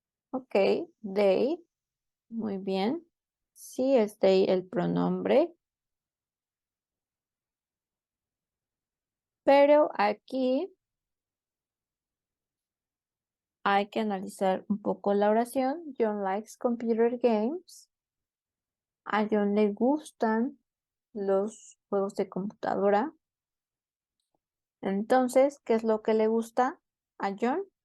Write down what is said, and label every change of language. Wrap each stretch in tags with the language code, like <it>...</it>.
<es>Ok, they. Muy bien. Sí, es they el pronombre. Pero aquí hay que analizar un poco la oración.</es> <en>John likes computer games.</en> <es>A John le gustan los juegos de computadora. Entonces, ¿qué es lo que le gusta a John?</es>